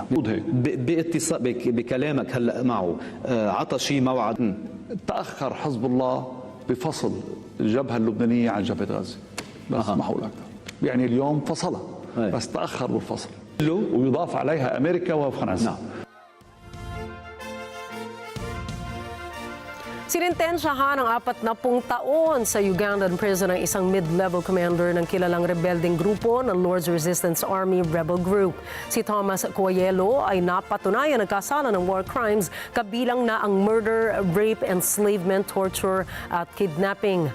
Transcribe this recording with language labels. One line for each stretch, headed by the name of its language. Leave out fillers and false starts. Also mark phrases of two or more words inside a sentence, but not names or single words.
Arabic: باتصال بكلامك هلا معه عطى شيء موعد؟ تأخر حزب الله بفصل الجبهة اللبنانية عن جبهة غزة بس ما حقول أكثر يعني اليوم فصلها بس تأخر بالفصل ويضاف عليها أمريكا وفرنسا.
Filipino: Sinintensyahan ng 40 taon sa Ugandan prison ang isang
English: mid-level commander
Filipino: ng kilalang rebelding grupo ng Lord's Resistance Army Rebel Group. Si Thomas Coelho ay napatunayan nagkasala ng
English: war crimes
Filipino: kabilang na ang
English: murder, rape, enslavement, torture
Filipino: at kidnapping.